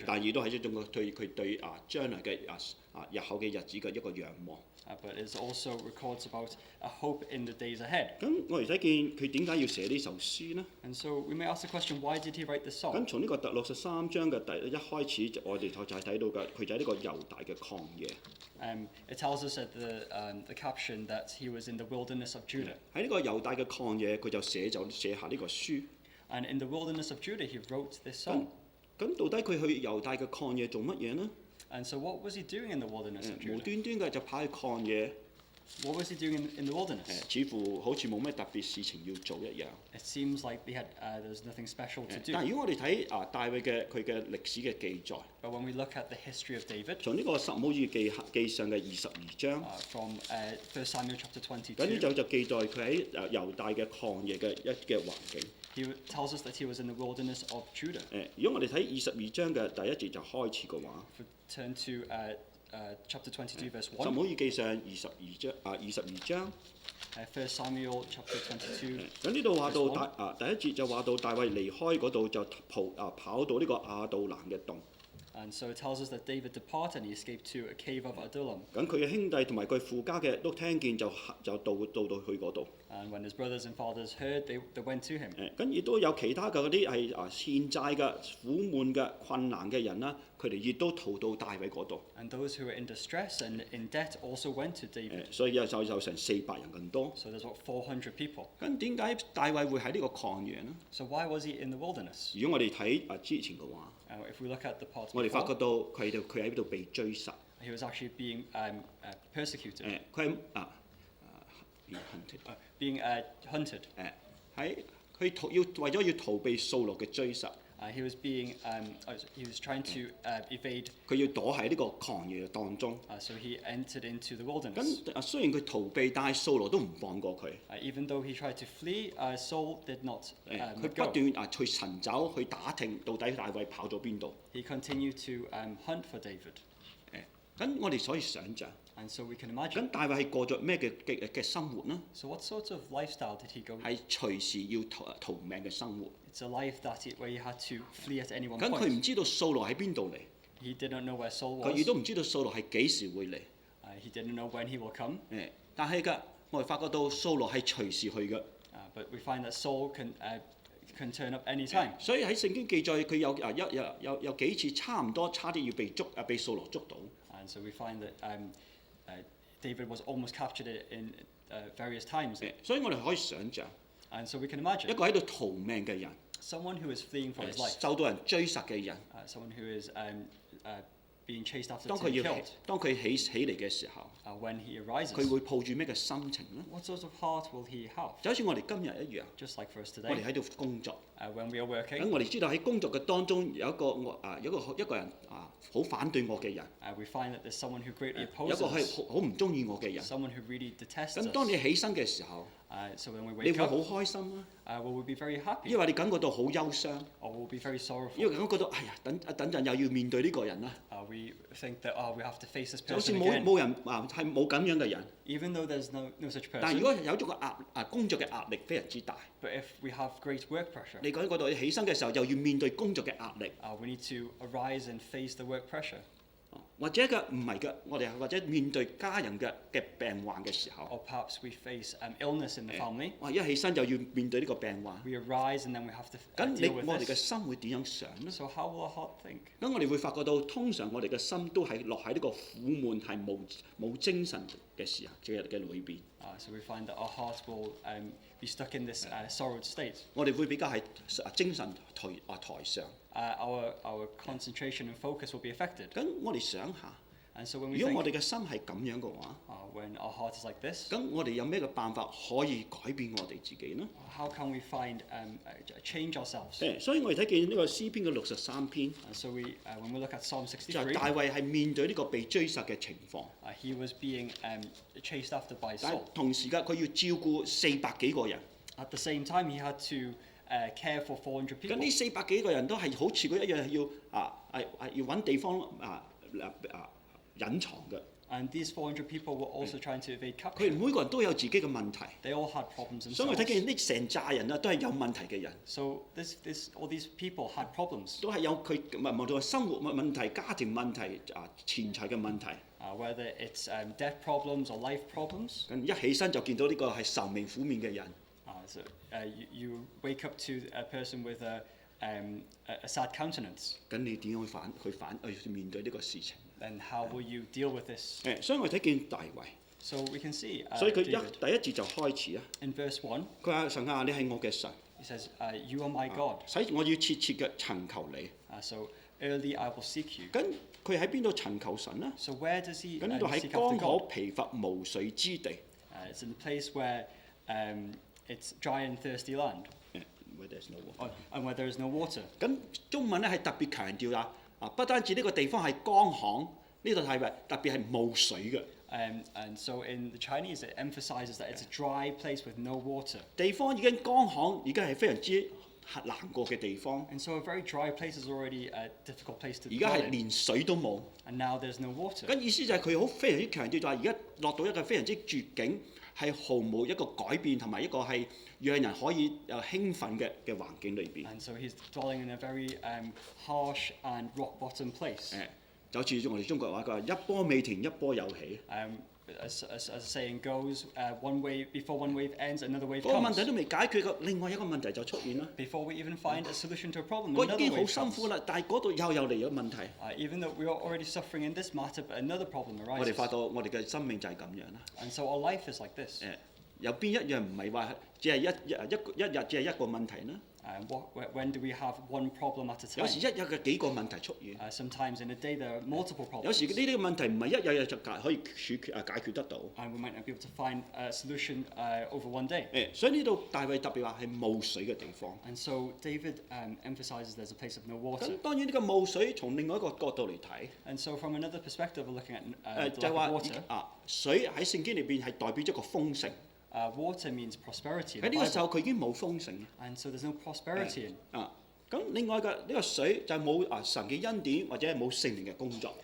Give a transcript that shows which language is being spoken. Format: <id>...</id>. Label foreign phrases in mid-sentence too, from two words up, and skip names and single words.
<yue>但係亦都係一種佢對將來嘅日後嘅日子嘅一個仰望。</yue> <en>But it also records about a hope in the days ahead.</en> <yue>咁我哋睇見佢點解要寫呢首詩呢？</yue> <en>And so we may ask the question, why did he write this</en> <yue>咁</yue> <en>song?</en> <yue>從呢個第63章嘅一開始，我哋就係睇到嘅，佢就喺呢個猶大嘅曠野。</yue> <en>It tells us at the caption that he was in the wilderness of Judah.</en> <yue>喺呢個猶大嘅曠野，佢就寫下呢個書。</yue> <en>And in the wilderness of Judah, he wrote this song.</en> <yue>咁到底佢去猶大嘅曠野做乜嘢呢？</yue> <en>And so what was he doing in the wilderness of</en> <yue>無</yue> <en>Judah?</en> <yue>端端嘅就跑去曠野，</yue> <en>What was he doing in the wilderness?</en> <yue>似乎好似冇咩特別事情要做一樣。</yue> <en>It seams like there was nothing special to</en> <yue>但係</yue> <en>do.</en> <yue>如果我哋睇大衛佢嘅歷史嘅記載，</yue> <en>But when we look at the history of David,</en> <yue>從呢個撒母耳記上嘅22章，</yue> <en>from 1 Samuel chapter</en> <yue>咁呢</yue> <en>22,</en> <yue>就記載佢喺猶大嘅曠野嘅環境。</yue> <en>he tells us that he was in the wilderness of Judah.</en> <yue>如果我哋睇22章嘅第1節就開始嘅話，</yue> <en>If we turn to chapter 22, verse</en> <yue>撒</yue> <en>1,</en> <yue>母耳記上22章，</yue> <en>1 Samuel chapter 22,</en> <yue>咁呢度話到第1節就話到大衛離開嗰度就跑到呢個亞杜蘭嘅洞。</yue> <en>and so it tells us that David departed and he escaped to a cave of Adullam.</en> <yue>咁佢嘅兄弟同埋佢父家嘅都聽見就到去嗰度。</yue> <en>And when his brothers and fathers heard, they went to him.</en> <yue>咁亦都有其他嘅嗰啲係欠債嘅、苦悶嘅、困難嘅人啦，佢哋亦都逃到大衛嗰度。</yue> <en>And those who were in distress and in debt also went to David.</en> <yue>所以有成400人咁多。</yue> <en>So there's about 400 people.</en> <yue>咁點解大衛會喺呢個曠野呢？</yue> <en>So why was he in the wilderness?</en> <yue>如果我哋睇之前嘅話，</yue> <en>If we look at the part</en> <yue>我哋發覺</yue> <en>before,</en> <yue>到佢喺度被追殺。</yue> <en>he was actually being persecuted,</en> <yue>佢</yue> <en>being hunted.</en> <yue>喺為咗要逃避掃羅嘅追殺，</yue> <en>He was trying to evade,</en> <yue>佢要躲喺呢個曠野當中。</yue> <en>so he entered into the wilderness.</en> <yue>咁雖然佢逃避，但係掃羅都唔放過佢。</yue> <en>Even though he tried to flee, Saul did not</en> <yue>佢</yue> <en>let</en> <yue>不</yue> <en>go.</en> <yue>斷去尋找、去打聽到底大衛跑咗邊度。</yue> <en>He continued to hunt for David.</en> <yue>咁我哋所以想像，</yue> <en>And so we can imagine.</en> <yue>咁大衛係過咗咩嘅生活呢？</yue> <en>So what sort of lifestyle did he go?</en> <yue>係隨時要逃命嘅生活。</yue> <en>It's a life where he had to flee at any one</en> <yue>咁佢唔</yue> <en>point.</en> <yue>知道掃羅喺邊度嚟，</yue> <en>He did not know where Saul</en> <yue>佢亦</yue> <en>was.</en> <yue>都唔知道掃羅係幾時會嚟。</yue> <en>He didn't know when he will come.</en> <yue>但係我哋發覺到掃羅係隨時去嘅。</yue> <en>But we find that Saul can turn up any time.</en> <yue>所以喺聖經記載佢有幾次差啲要被掃羅捉到。</yue> <en>And so we find that David was almost captured in various times.</en> <yue>所以我哋可以想像</yue> <en>And so we can</en> <yue>一</yue> <en>imagine</en> <yue>個喺度逃命嘅人，</yue> <en>someone who is fleeing for his life,</en> <yue>受到人追殺嘅人，</yue> <en>someone who is being chased after</en> <yue>當</yue> <en>to</en> <yue>佢</yue> <en>be</en> <yue>要</yue> <en>killed.</en> <yue>當佢起嚟嘅時候，</yue> <en>When he arises,</en> <yue>佢會抱住咩嘅心情呢？</yue> <en>what sort of heart will he have?</en> <yue>就好似我哋今日一樣，</yue> <en>Just like for us</en> <yue>我哋</yue> <en>today,</en> <yue>喺度工作，</yue> <en>when we are</en> <yue>咁</yue> <en>working.</en> <yue>我哋知道喺工作嘅當中有一個人好反對我嘅人，</yue> <en>We find that there's someone who greatly</en> <yue>有一</yue> <en>opposes</en> <yue>個係</yue> <en>us,</en> <yue>好唔中意我嘅人。</yue> <en>someone who really detests</en> <yue>咁當</yue> <en>us.</en> <yue>你起身嘅時候，</yue> <en>So when we</en> <yue>你</yue> <en>wake</en> <yue>會好</yue> <en>up,</en> <yue>開心啊，</yue> <en>will we be very happy</en> <yue>因為你感覺到好憂傷，</yue> <en>or will we be very sorrowful?</en> <yue>因為感覺到哎呀等陣又要面對呢個人啦，</yue> <en>We think that we have to face this</en> <yue>就好似</yue> <en>person</en> <yue>冇</yue> <en>again,</en> <yue>冇人係冇咁樣嘅人。</yue> <en>even though there's no such</en> <yue>但係如</yue> <en>person.</en> <yue>果有咗個工作嘅壓力非常之大，</yue> <en>But if we have great work pressure,</en> <yue>你感覺到你起身嘅時候又要面對工作嘅壓力，</yue> <en>we need to arise and face the work pressure.</en> <yue>或者嘅唔係嘅，我哋或者面對家人嘅病患嘅時候，</yue> <en>Or perhaps we face illness in the family. 哇！</en> <yue>一起身就要面對呢個病患，</yue> <en>We arise and then we have to</en> <yue>咁</yue> <en>deal with</en> <yue>我哋嘅</yue> <en>this.</en> <yue>心會點樣想呢？</yue> <en>So how will our heart think?</en> <yue>咁我哋會發覺到，通常我哋嘅心都係落喺呢個苦悶係冇精神嘅時候嘅裏邊。</yue> <en>So we find that our heart will be stuck in this sorrowed state.</en> <yue>我哋會比較係精神台上。</yue> <en>Our concentration and focus will be affected.</en> <yue>咁我哋想下，</yue> <en>And so when we</en> <yue>如果我</yue> <en>think,</en> <yue>哋嘅心係咁樣嘅話，</yue> <en>when our heart is like this,</en> <yue>咁我哋有咩嘅辦法可以改變我哋自己呢？</yue> <en>how can we find change ourselves?</en> <yue>所以我哋睇見呢個詩篇嘅63篇，</yue> <en>So when we look at Psalm</en> <yue>就係大</yue> <en>63,</en> <yue>衛係面對呢個被追殺嘅情況，</yue> <en>he was being chased after by</en> <yue>但係</yue> <en>Saul.</en> <yue>同時間佢要照顧400幾個人。</yue> <en>At the same time, he had to care for 400</en> <yue>咁</yue> <en>people.</en> <yue>呢400幾個人都係好似佢一樣係要揾地方隱藏嘅。</yue> <en>And these 400 people were also trying to evade</en> <yue>佢</yue> <en>capture.</en> <yue>哋每個人都有自己嘅問題，</yue> <en>They all had problems</en> <yue>所以我睇</yue> <en>themselves.</en> <yue>見呢成扎人啊都係有問題嘅人，</yue> <en>So all these people had problems,</en> <yue>都係有佢無論係生活問題、家庭問題、錢財嘅問題。</yue> <en>whether it's debt problems or life problems.</en> <yue>咁一起身就見到呢個係愁眉苦面嘅人，</yue> <en>So you wake up to a person with a sad countenance.</en> <yue>咁你點樣去面對呢個事情？</yue> <en>Then how will you deal with this?</en> <yue>所以我睇見大衛，</yue> <en>So we can see</en> <yue>所以佢</yue> <en>David.</en> <yue>第一節就開始啊，</yue> <en>In verse 1,</en> <yue>佢話神啊，你係我嘅神，</yue> <en>he says, You are my God.</en> <yue>使我要切切嘅尋求你。</yue> <en>So early I will seek you.</en> <yue>咁佢喺邊度尋求神呢？</yue> <en>So where does he</en> <yue>咁呢度喺</yue> <en>seek</en> <yue>乾</yue> <en>after</en> <yue>旱</yue> <en>God?</en> <yue>疲乏無水之地。</yue> <en>It's in a place where it's dry and thirsty land, Where there's no water. and where there is no water.</en> <yue>咁中文咧係特別強調不單止呢個地方係乾旱，呢度係特別係冇水嘅</yue> <en>And so in the Chinese, it emphasizes that it's a dry place with no water.</en> <yue>地方，已經乾旱，已經係非常之難過嘅地方。</yue> <en>And so a very dry place is already a difficult place to</en> <yue>而家</yue> <en>dwell</en> <yue>係</yue> <en>in.</en> <yue>連水都冇。</yue> <en>And now there's no water.</en> <yue>咁意思就係佢非常之強調，就係而家落到一個非常之絕境，係毫無一個改變同埋一個係讓人可以興奮嘅環境裏邊。</yue> <en>And so he's dwelling in a very harsh and rock bottom place.</en> <yue>就好似我哋中國話，佢話一波未停，一波又起。</yue> <en>As the saying goes, before one wave ends, another wave</en> <yue>嗰個問</yue> <en>comes.</en> <yue>題都未解決嘅，另外一個問題就出現啦。</yue> <en>Before we even find a solution to a problem,</en> <yue>我已</yue> <en>another</en> <yue>經好</yue> <en>wave</en> <yue>辛</yue> <en>comes.</en> <yue>苦啦，但係嗰度又嚟咗問題。</yue> <en>Even though we are already suffering in this matter, but another problem</en> <yue>我哋</yue> <en>arises.</en> <yue>發覺我哋嘅生命就係咁樣啦。</yue> <en>And so our life is like this.</en> <yue>有邊一樣唔係話只係一日只係一個問題呢？</yue> <en>When do we have one problem at a</en> <yue>有時</yue> <en>time?</en> <yue>一日嘅幾個問題出現。</yue> <en>Sometimes in a day there are multiple</en> <yue>有時</yue> <en>problems.</en> <yue>呢啲問題唔係一日就可以解決得到。</yue> <en>And we might not be able to find a solution over one day.</en> <yue>所以呢度大衛特別話係冇水嘅地方。</yue> <en>And so David emphasizes there's a place of no</en> <yue>咁</yue> <en>water.</en> <yue>當然呢個冇水從另外一個角度嚟睇，</yue> <en>And so from another perspective, we're looking at the</en> <yue>就係</yue> <en>lack</en> <yue>話</yue> <en>of water.</en> <yue>水喺聖經裏邊係代表咗一個豐盛。</yue> <en>Water means prosperity in</en> <yue>喺</yue> <en>the</en> <yue>呢個時候</yue> <en>Bible.</en> <yue>佢已經冇豐盛。</yue> <en>And so there's no prosperity in.</en> <yue>咁另外嘅呢個水就係冇神嘅恩典或者係冇聖靈嘅工作。</yue>